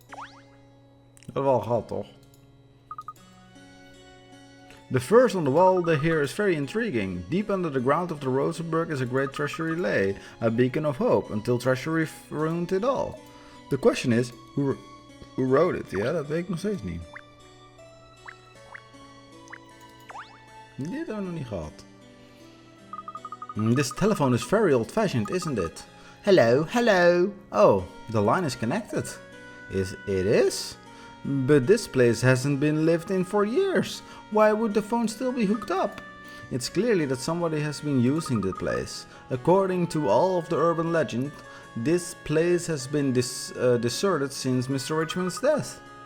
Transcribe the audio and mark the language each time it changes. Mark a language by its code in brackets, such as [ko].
[nl] Dat hebben we al gehad, toch? [en] The verse on the wall here is very intriguing. Deep under the ground of the Rosenberg is a great treasury lay, a beacon of hope, until treasury ruined it all. The question is, who wrote it? [nl] Ja, dat weet ik nog steeds niet. Dit hebben we nog niet gehad. [en] This telephone is very old-fashioned, isn't it? Hello, hello. Oh, the line is connected. It is? But this place hasn't been lived in for years. Why would the phone still be hooked up? It's clearly that somebody has been using the place. According to all of the urban legend, this place has been deserted since Mr. Richmond's death.